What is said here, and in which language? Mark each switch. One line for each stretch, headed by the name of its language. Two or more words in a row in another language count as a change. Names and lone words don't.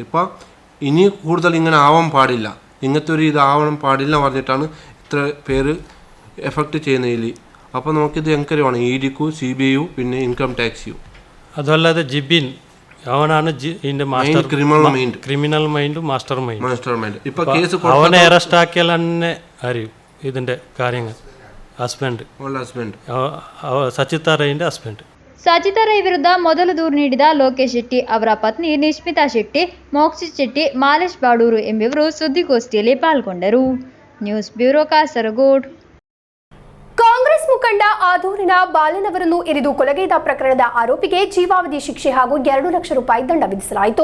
Malayalam: ഇപ്പോൾ ഇനി കൂടുതൽ ഇങ്ങനെ ആവാൻ പാടില്ല, ഇങ്ങനത്തെ ഒരു ഇതാവണം പാടില്ല പറഞ്ഞിട്ടാണ് ഇത്ര പേര് എഫക്റ്റ് ചെയ്യുന്നതിൽ. അപ്പോൾ നമുക്കിത് എൻക്വയറി വേണം, ED-ക്കു, CBI-യു, പിന്നെ ഇൻകം ടാക്സിയു. അതല്ലാതെ ജിബിൻ അവനാണ് ഇതിന്റെ
English: master criminal mind master mind.
Malayalam: ഇപ്പൊ കേസ് അവനെ അറസ്റ്റ് ആക്കിയാൽ തന്നെ അറിയും ഇതിന്റെ കാര്യങ്ങൾ. ഹസ്ബൻഡ് സചിത റൈന്റെ ഹസ്ബൻഡ്.
Kannada: ಸಚಿತಾ ರೈ ವಿರುದ್ಧ ಮೊದಲು ದೂರು ನೀಡಿದ ಲೋಕೇಶ್ ಶೆಟ್ಟಿ ಅವರ ಪತ್ನಿ ನಿಶ್ಮಿತಾ ಶೆಟ್ಟಿ, ಮೋಕ್ಷಿತ್ ಶೆಟ್ಟಿ, ಮಾಲೇಶ್ ಬಾಡೂರು ಎಂಬುವರು ಸುದ್ದಿಗೋಷ್ಠಿಯಲ್ಲಿ ಪಾಲ್ಗೊಂಡರು.
English: news bureau
Kannada: ಕಾಸರಗೋಡು. ಕಾಂಗ್ರೆಸ್ ಮುಖಂಡ ಆದೂರಿನ ಬಾಲನವರನ್ನು ಇರಿದು ಕೊಲೆಗೈದ ಪ್ರಕರಣದ ಆರೋಪಿಗೆ ಜೀವಾವಧಿ ಶಿಕ್ಷೆ ಹಾಗೂ 2 ಲಕ್ಷ ರೂಪಾಯಿ ದಂಡ ವಿಧಿಸಲಾಯಿತು.